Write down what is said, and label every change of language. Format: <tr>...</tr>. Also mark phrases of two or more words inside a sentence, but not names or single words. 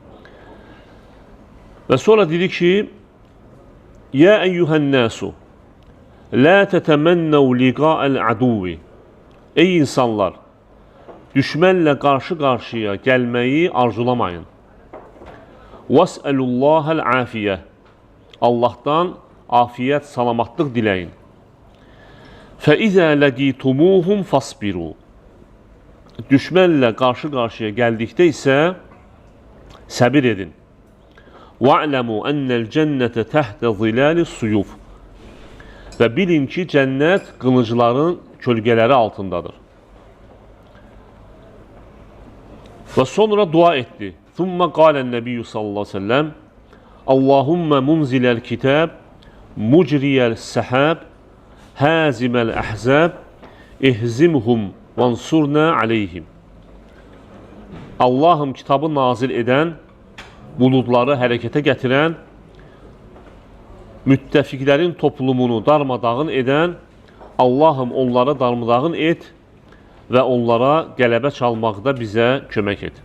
<az>Və sonra dedi ki,</az> <ar>يا أيها الناس لا تتمنوا لقاء العدو.</ar> <az>Ey insanlar, düşmənlə qarşı-qarşıya gəlməyi arzulamayın.</az> <ar>وسلوا الله العافية.</ar> <az>Allahdan afiyət, salamatlıq diləyin.</az> <ar>فَإِذَا لَقِيتُمُوهُمْ فَاصْبِرُوا.</ar> <az>Düşmənlə qarşı-qarşıya gəldikdə isə səbir edin.</az> <ar>وَاعْلَمُوا أَنَّ الْجَنَّةَ تَحْتَ ظِلَالِ السُّيُوفِ.</ar> <az>Və bilin ki, cənnət qılıncların kölgələri altındadır. Və sonra dua etdi.</az> <ar>ثُمَّ قَالَ النَّبِيُّ صلى الله عليه وسلم اللّٰهُمَّ مُنْزِلَ الْكِتَابِ مُجْرِيَ السَّحَابِ هازم الأحزاب اهزمهم وانصرنا عليهم.</ar> <az>Allahım kitabı nazil edən, buludları hərəkətə gətirən, müttəfiqlərin toplumunu darmadağın edən, Allahım onları darmadağın et və onlara qələbə çalmaqda bizə kömək et.</az>